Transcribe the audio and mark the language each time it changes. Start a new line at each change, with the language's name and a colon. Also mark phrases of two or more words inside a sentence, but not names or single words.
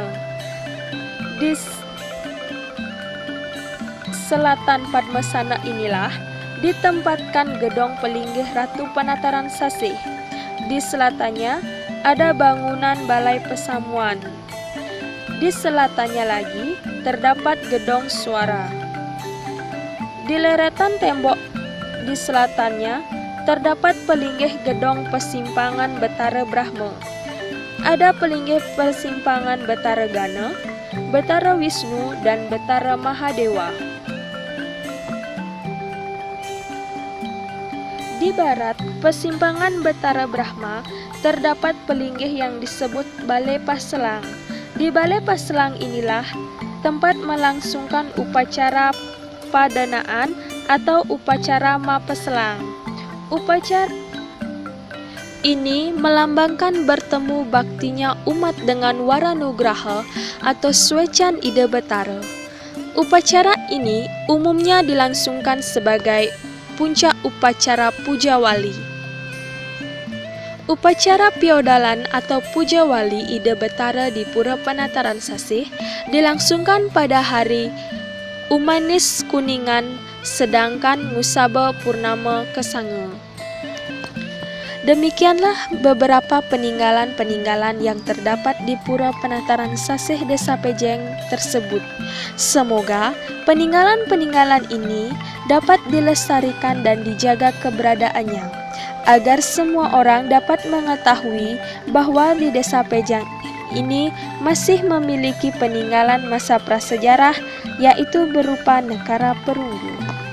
Indonesian: Di selatan Padmasana inilah ditempatkan gedong Pelinggih Ratu Penataran Sasih. Di selatannya ada bangunan Balai Pesamuan. Di selatannya lagi terdapat gedong Suara. Di leretan tembok di selatannya terdapat Pelinggih Gedong Persimpangan Betara Brahma. Ada Pelinggih Persimpangan Betara Gana, Betara Wisnu, dan Betara Mahadewa. Di barat Persimpangan Betara Brahma terdapat Pelinggih yang disebut Balai Paselang. Di Balai Paselang inilah tempat melangsungkan upacara padanaan atau upacara Mapeselang. Upacara ini melambangkan bertemu baktinya umat dengan Waranugraha atau Swecan Ida Betara. Upacara ini umumnya dilangsungkan sebagai puncak upacara Puja Wali. Upacara Piodalan atau Puja Wali Ida Betara di Pura Penataran Sasih dilangsungkan pada hari Umanis Kuningan, sedangkan Ngusaba Purnama Kesanga. Demikianlah beberapa peninggalan-peninggalan yang terdapat di Pura Penataran Sasih Desa Pejeng tersebut. Semoga peninggalan-peninggalan ini dapat dilestarikan dan dijaga keberadaannya, agar semua orang dapat mengetahui bahwa di Desa Pejeng ini masih memiliki peninggalan masa prasejarah, yaitu berupa Negara Perunggu.